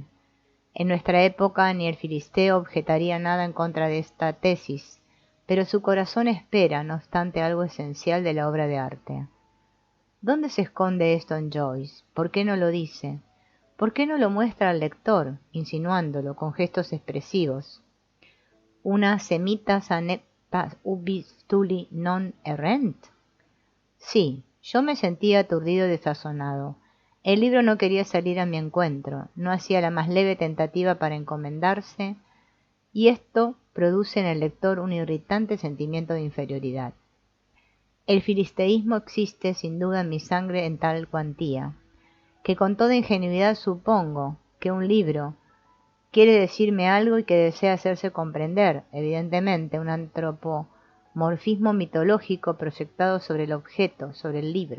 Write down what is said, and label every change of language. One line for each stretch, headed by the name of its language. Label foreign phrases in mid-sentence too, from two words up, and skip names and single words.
Spanish: En nuestra época ni el filisteo objetaría nada en contra de esta tesis, pero su corazón espera, no obstante, algo esencial de la obra de arte. ¿Dónde se esconde esto en Joyce? ¿Por qué no lo dice? ¿Por qué no lo muestra al lector, insinuándolo con gestos expresivos?
Latin: ¿Una semitas anectas ubi stuli non errent?
Spanish: Sí, yo me sentía aturdido y desazonado. El libro no quería salir a mi encuentro, no hacía la más leve tentativa para encomendarse, y esto produce en el lector un irritante sentimiento de inferioridad. El filisteísmo existe sin duda en mi sangre en tal cuantía, que con toda ingenuidad supongo que un libro quiere decirme algo y que desea hacerse comprender, evidentemente un antropomorfismo mitológico proyectado sobre el objeto, sobre el libro.